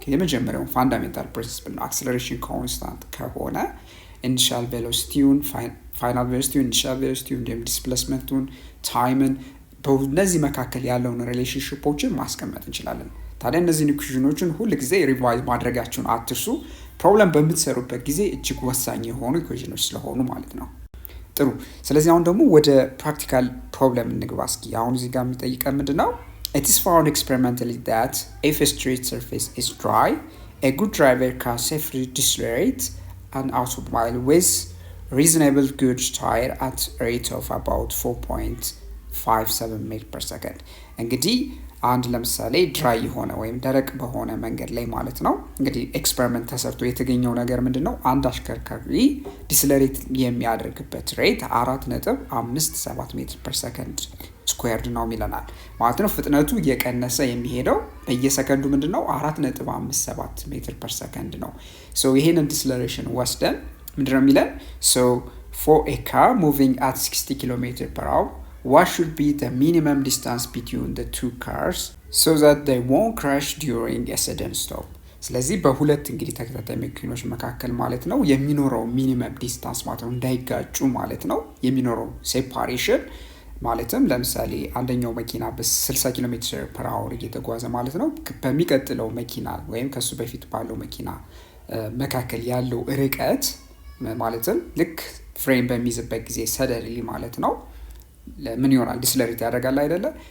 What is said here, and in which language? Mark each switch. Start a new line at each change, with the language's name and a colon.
Amharic: የመጀመሪያው ፋንዳሜንታል ፕሪንሲፕል ነው። አክሰለሬሽን ኮንስታንት ከሆነ ኢኒሺያል ቬሎሲቲውን፣ ፋይናል ቬሎሲቲውን፣ ኢኒሺያል ቬሎሲቲውን እንዲሁም ዲስፕሌስመንቱን፣ ታይምን በእነዚህ መካከል ያለውን ሪሌሽንሽፖችን ማስቀመጥ እንችላለን። ታዲያ እነዚህን ኢኩዌሽኖችን ሁል ጊዜ ሪቫይዝ ማድረጋችሁን አትርሱ። ፕሮብለም በምትሰሩበት ጊዜ እጅግ ወሳኝ የሆኑ ኢኩዌሽኖች ስለሆኑ ማለት ነው። ጥሩ። ስለዚህ አሁን ደግሞ ወደ ፕራክቲካል ፕሮብለም እንግባ እስኪ። አሁን እዚህ ጋር የሚጠይቀን ምንድን ነው?
English: It is found experimentally that if a street surface is dry, a good driver can safely decelerate an automobile with reasonable good tire at a rate of about 4.57 ሜትር ፐር ሰከንድ።
Amharic: እንግዲህ አንድ ለምሳሌ ድራይ የሆነ ወይም ደረቅ በሆነ መንገድ ላይ ማለት ነው እንግዲህ ኤክስፐሪመንት ተሰርቶ የተገኘው ነገር ምንድን ነው? አንድ አሽከርካሪ ዲስለሬት የሚያደርግበት ሬት 4.57 ሜትር ፐር ሰከንድ ስኩዌርድ ነው ይለናል ማለት ነው። ፍጥነቱ እየቀነሰ የሚሄደው በየሰከንዱ ምንድን ነው? 4.57 ሜትር ፐር ሰከንድ ነው። ይሄንን ዲስለሬሽን ወስደን ምንድን ነው የሚለን?
English: for a car moving at 60 km per hour, what should be the minimum distance between the two cars so that they won't crash during a sudden stop?
Amharic: ስለዚህ በሁለት እንግዲህ ተከታታይ መኪኖች መካከል ማለት ነው የሚኖረው ሚኒመም ዲስታንስ ማለት ነው እንዳይጋጩ ማለት ነው የሚኖረው ሴፓሬሽን ማለትም ለምሳሌ አንደኛው መኪና በ60 ኪሎ ሜትር ፐር አወር እየተጓዘ ማለት ነው በሚቀጥለው መኪና ወይም ከሱ በፊት ባለው መኪና መካከል ያለው ርቀት ማለትም ልክ ፍሬም በሚይዝበት ጊዜ ሰደንሊ ማለት ነው ምን ይሆናል? ዲስለሬት ያደርጋል አይደለ?